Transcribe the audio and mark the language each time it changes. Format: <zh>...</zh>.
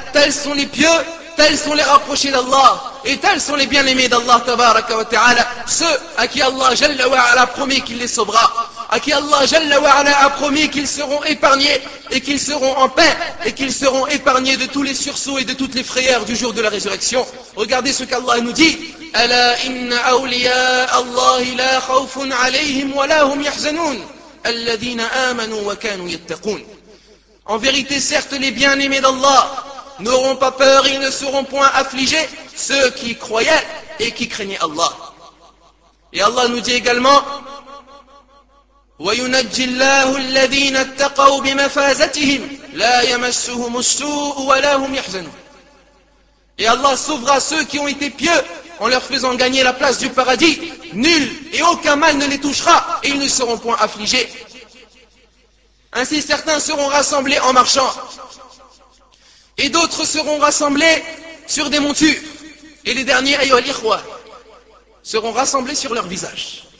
<fr>Tels sont les pieux, tels sont les rapprochés d'Allah, et tels sont les bien-aimés d'Allah tabaraka wa ta'ala. Ceux à qui Allah jalla wa ala a promis qu'il les sauvera, à qui Allah jalla wa ala a promis qu'ils seront épargnés, et qu'ils seront en paix, et qu'ils seront épargnés de tous les sursauts et de toutes les frayeurs du jour de la résurrection. Regardez ce qu'Allah nous dit.</fr> <ar>ألا إن أولياء الله لا خوف عليهم ولا هم يحزنون الذين آمنوا وكانوا يتقون.</ar> <fr>En vérité, certes, les bien-aimés d'Allah n'auront pas peur et ne seront point affligés, ceux qui croyaient et qui craignaient Allah. Et Allah nous dit également:</fr> <ar>وينجي الله الذين اتقوا بمفازتهم لا يمسهم السوء ولا هم يحزنون.</ar> <fr>Et Allah sauvera ceux qui ont été pieux en leur faisant gagner la place du paradis, nul et aucun mal ne les touchera, et ils ne seront point affligés. Ainsi certains seront rassemblés en marchant, et d'autres seront rassemblés sur des montures, et les derniers, ayyuhal ikhwa, seront rassemblés sur leur visage.</fr>